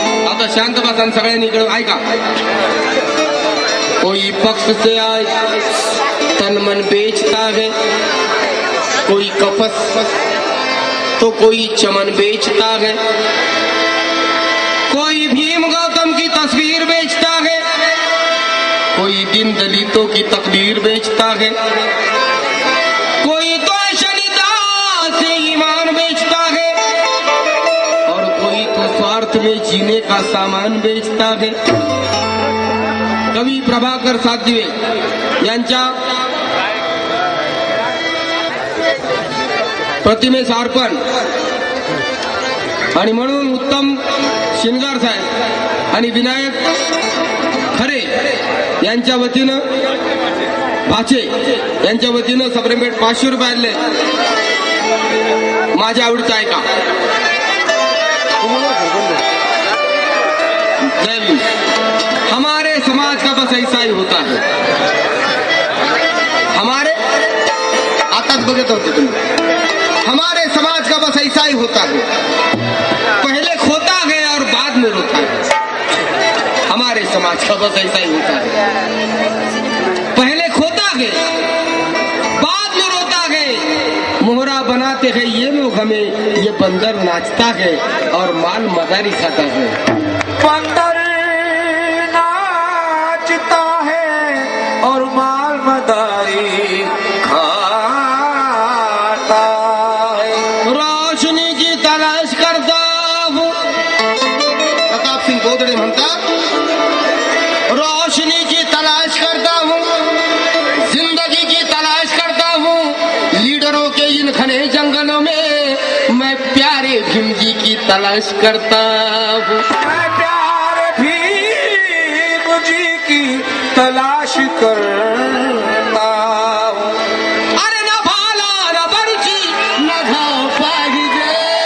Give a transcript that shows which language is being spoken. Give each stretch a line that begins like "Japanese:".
Marathi: आता शांत बसा सगळ्यांनी इकडे ऐका.
Hindi: कोई पक्ष से आज तन मन बेचता है, कोई कपस तो कोई चमन बेचता है, कोई भीम गौतम की तस्वीर बेचता है, कोई दिन दलितों की तकदीर बेचता है, कोई तो शनिदास से ईमान बेचता है और कोई तो स्वार्थ में जीने का सामान बेचता है.
Marathi: कवी प्रभाकर सातदिवे यांच्या प्रतिमेस अर्पण आणि म्हणून उत्तम शिनगार साहेब आणि विनायक खरे यांच्या वतीनं भाचे यांच्या वतीनं सप्रेमपेठ 500 रुपये आले. माझ्या आवडीचं ऐका. जय भीम.
Hindi: हमारे समाज का बस ऐसा ही होता है.
Marathi: हमारे आताच बघत होते तुम्ही.
Hindi: हमारे समाज का बस ऐसा ही होता है. पहले खोता है और बाद में रोता है. हमारे समाज का बस ऐसा ही होता है. पहले खोता है बाद में रोता है. मोहरा बनाते हैं ये लोग हमें, ये बंदर नाचता है और माल मदारी खाता है. बंदर नाचता है और माल मदारी खाता है. रोशनी की तलाश करता हूँ. प्रताप सिंह गोदडे
Marathi: म्हणतात,
Hindi: रोशनी की तलाश करता हूँ, जिंदगी की तलाश करता हूँ, लीडरों के इन घने जंगलों में मैं प्यारे भीम जी की तलाश करता हूँ. मैं प्यारे भीम जी की तलाश करता हूँ.
Marathi: अरे न भाला न बरछी न घाव पाहिजे.